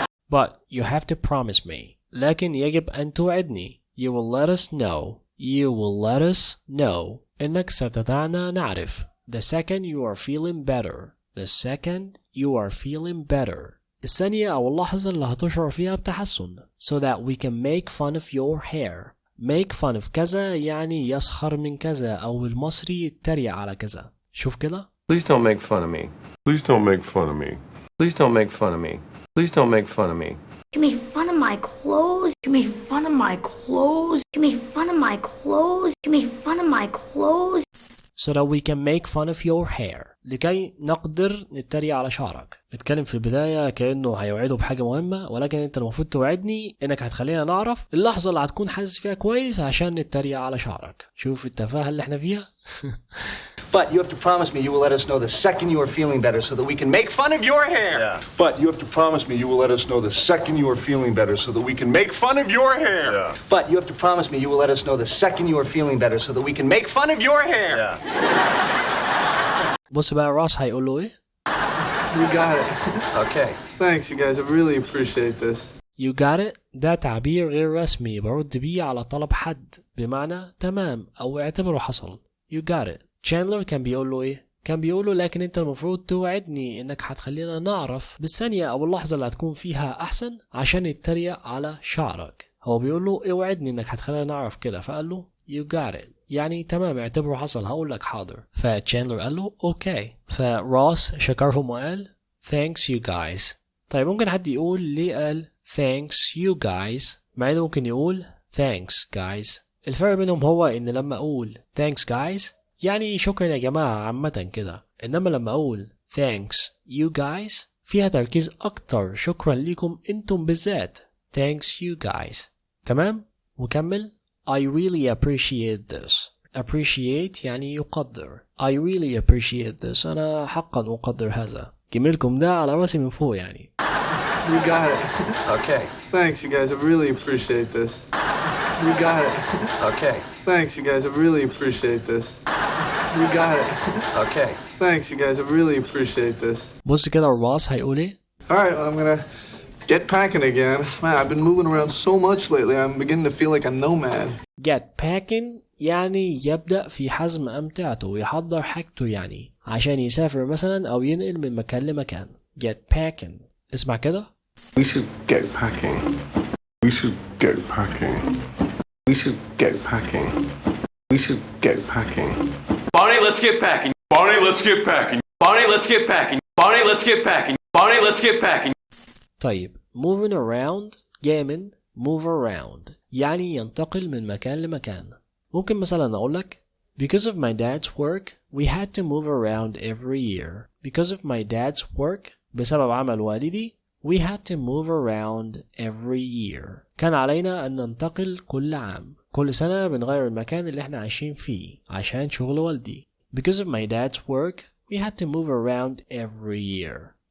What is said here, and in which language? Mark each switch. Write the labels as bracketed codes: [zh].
[en] But you have to promise me. [ar] لكن يجب أن توعدني. [en] You will let us know. You will let us know. [ar] إنك ستدعنا نعرف. [en] The second you are feeling better. The second you are feeling better. [ar] الثانية أو اللحظة اللي هتشعر فيها بتحسن. [en] So that we can make fun of your hair. [ar] make fun of كذا يعني يسخر من كذا أو بالمصري يتريق على كذا. شوف كده. [en] Please don't make fun of me. Please don't make fun of me. Please don't make fun of me. Please don't make fun of me. You made fun of my clothes. You made fun of my clothes. You made fun of my clothes. You made fun of my clothes. so that we can make fun of your hair. [ar] لكي نقدر نتريق على شعرك. اتكلم في البداية كأنه هيوعده بحاجة مهمة، ولكن انت المفروض توعدني انك هتخلينا نعرف اللحظة اللي هتكون حاسس فيها كويس عشان نتريق على شعرك. شوف التفاهة اللي احنا فيها. [en] But you have to promise me you will let us know the second you are feeling better so that we can make fun of your hair. Yeah. But you have to promise me you will let us know the second you are feeling better so that we can make fun of your hair. Yeah. But you have to promise me you will let us know the second you are feeling better so that we can make fun of your hair. Yeah. [ar] بص بقى راس هيقول له ايه؟ [en] You got it. Okay. Thanks, you guys. I really appreciate this. You got it [ar] ده تعبير غير رسمي برد بيه على طلب حد بمعنى تمام أو اعتبره حصل. [en] You got it. [ar] Chandler كان بيقول له ايه؟ كان بيقول له لكن انت المفروض توعدني انك هتخلينا نعرف بالثانية او اللحظة اللي هتكون فيها احسن عشان يتريق على شعرك. هو بيقول له اوعدني انك هتخلينا نعرف كده، فقال له you got it يعني تمام اعتبره حصل، هقول لك حاضر. فتشاندلر قال له اوكي. فروس شكرهم وقال [en] thanks you guys. [ar] طيب ممكن حد يقول ليه قال [en] thanks you guys [ar] مع انه ممكن يقول [en] thanks guys؟ [ar] الفرق بينهم هو ان لما اقول thanks guys يعني شكرا يا جماعة عامة كده، انما لما اقول thanks you guys فيها تركيز اكتر، شكرا ليكم انتم بالذات. [en] thanks you guys. [ar] تمام؟ وكمل [en] I really appreciate this. [ar] appreciate يعني يقدر. [en] I really appreciate this. [ar] أنا حقا أقدر هذا. جميلكم ده على راسي من فوق يعني. [en] You got it. Okay. Thanks, you guys. I really appreciate this. You got it. Okay. Thanks, you guys. I really appreciate this. You got it. Okay. Thanks, you guys. I really appreciate this. [ar] بص كده الراس هيقول ايه؟ [en] All right, well, I'm gonna get packing again. Man, I've been moving around so much lately. I'm beginning to feel like a nomad. [ar] Get packing يعني يبدأ في حزم أمتعته ويحضر حاجته يعني عشان يسافر مثلا أو ينقل من مكان لمكان. Get packing. اسمع كده. [en] We should get packing. We should get packing. We should get packing. We should get packing. Bonnie, let's get packing. Bonnie, let's get packing. Bonnie, let's get packing. Bonnie, let's get packing. Bonnie, let's get packing. [ar] طيب moving around جاي من move around يعني ينتقل من مكان لمكان. ممكن مثلا أقول لك [en] because of my dad's work we had to move around every year. Because of my dad's work [ar] بسبب عمل والدي [en] we had to move around every year. [ar] كان علينا أن ننتقل كل عام. كل سنة بنغير المكان اللي احنا عايشين فيه عشان شغل والدي. [en] Because of my dad's work we had to move around every year.